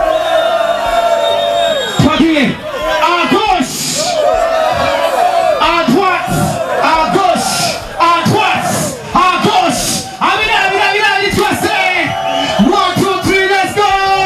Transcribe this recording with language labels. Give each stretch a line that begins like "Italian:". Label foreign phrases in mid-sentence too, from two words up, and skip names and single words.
Rundi: Twagiye.
French: À gauche. À droite. À gauche. À droite. À gauche. Amina, il faut c'est. 1, 2, 3,
English: let's go.